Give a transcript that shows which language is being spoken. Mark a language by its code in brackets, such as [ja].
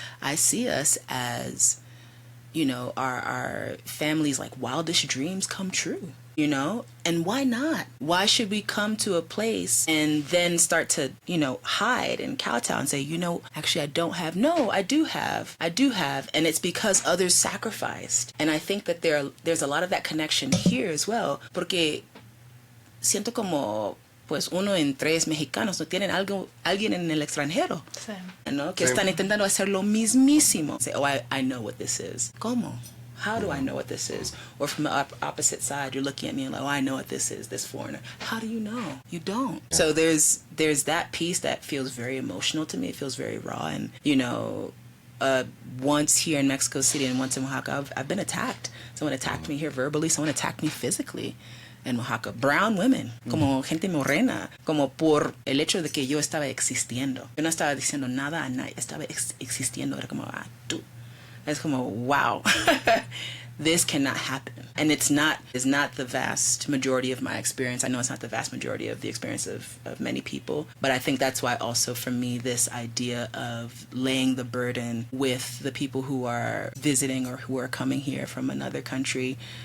[en] I see us as, you know, our families' like wildest dreams come true, you know? And why not? Why should we come to a place and then start to, you know, hide and kowtow and say, you know, actually I don't have. No, I do have. And it's because others sacrificed. And I think that there's a lot of that connection here as well. [es] Porque siento como, pues 1 en 3 mexicanos no tienen alguien en el extranjero, Sí. ¿no? Que están intentando hacer lo mismísimo. [en] Say, oh, I know what this is. [es] ¿Cómo? [en] How do I know what this is? Or from the opposite side, you're looking at me and like, oh, I know what this is, this foreigner. How do you know? You don't. Yeah. So there's that piece that feels very emotional to me. It feels very raw. And, you know, once here in Mexico City and once in Oaxaca, I've been attacked. Someone attacked me here verbally. Someone attacked me physically in Oaxaca. Brown women, [es] como gente morena, como por el hecho de que yo estaba existiendo. Yo no estaba diciendo nada a nadie, estaba existiendo. Era como, tú. [en] It's como, wow, this cannot happen. And it's not the vast majority of my experience. I know it's not the vast majority of the experience of many people, but I think that's why also for me, this idea of laying the burden with the people who are visiting or who are coming here from another country,